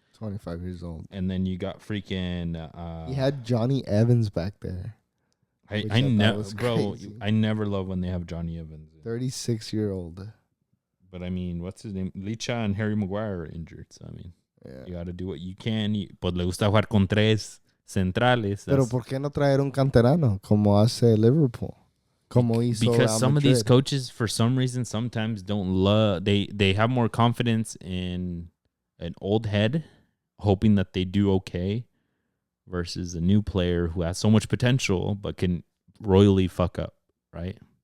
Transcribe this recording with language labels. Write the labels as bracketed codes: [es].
[en] 25 years old. And then you got freaking... he had Johnny Evans back there. I never love when they have Johnny Evans. 36-year-old. But I mean, what's his name? Licha and Harry Maguire are injured. So I mean, you got to do what you can. [es] Pues le gusta jugar con 3 centrales. Pero ¿por qué no traer un canterano como hace Liverpool? Como hizo [en] because some [es] Madrid. [en] of these coaches, for some reason, sometimes don't love. They have more confidence in an old head, hoping that they do okay, versus a new player who has so much potential but can royally fuck up, right?